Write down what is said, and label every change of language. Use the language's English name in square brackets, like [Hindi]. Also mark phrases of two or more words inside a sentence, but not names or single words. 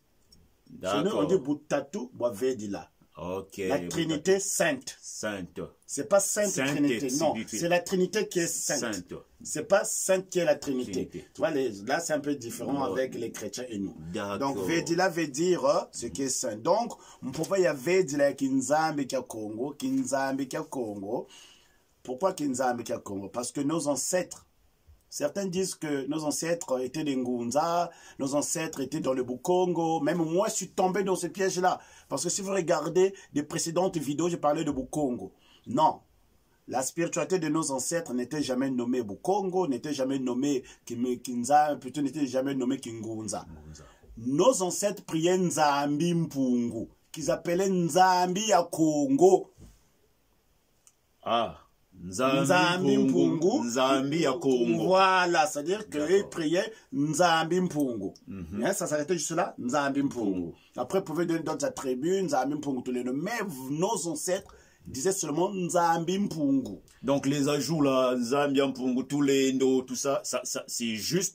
[French] Chez nous, on dit Butatu ou Vedila. La Trinité sainte. C'est pas Sainte Trinité, non. C'est la Trinité qui est sainte. C'est pas sainte qui est la Trinité. Tu vois, là, c'est un peu différent avec les chrétiens et nous. Donc, Vedila veut dire ce qui est saint. Donc, [Kongo] Mpova ya Vedila Kinzambi Kia Congo. Kinzambi Kia Congo. [French] Pourquoi Kinzambi Kia Congo? Parce que nos ancêtres, certains disent que nos ancêtres étaient des Ngunza, nos ancêtres étaient dans le Bukongo. Même moi, je suis tombé dans ce piège-là. Parce que si vous regardez des précédentes vidéos, j'ai parlé de Bukongo. Non. La spiritualité de nos ancêtres n'était jamais nommée Bukongo, n'était jamais nommée Kinza, plutôt n'était jamais nommée Kingunza. Nos ancêtres priaient Nzambi Mpungu, qu'ils appelaient Nzambi ya Congo. Ah. Nzambi Mpungu, Nzambi ya Congo. Voilà, c'est-à-dire qu'ils priaient Nzambi Mpungu. Ça s'arrêtait juste là, Nzambi Mpungu. Après, ils pouvaient donner d'autres attributs, Nzambi Mpungu, tous les noms. Mais nos ancêtres disaient seulement Nzambi Mpungu. Donc les ajouts là, Nzambi Mpungu, tous les noms, tout ça, c'est juste...